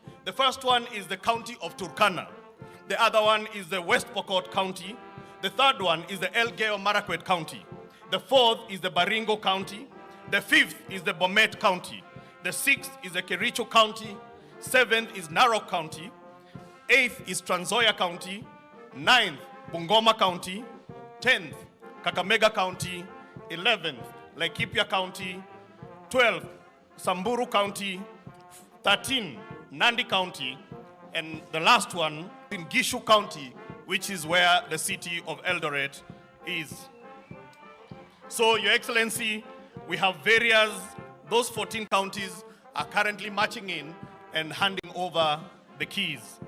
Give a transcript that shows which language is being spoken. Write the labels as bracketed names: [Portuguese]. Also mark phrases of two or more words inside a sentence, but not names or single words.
[English] The first one is the county of Turkana. The other one is the West Pokot County. The third one is the Elgeyo Marakwet County. The fourth is the Baringo County. The fifth is the Bomet County. The sixth is the Kericho County. Seventh is Narok County. Eighth is Trans Nzoia County. Ninth, Bungoma County. 10th, Kakamega County. 11th, Laikipia County. 12th, Samburu County. 13th, Nandi County. And the last one in Gishu County, which is where the city of Eldoret is. So, Your Excellency, we have those 14 counties are currently marching in and handing over the keys.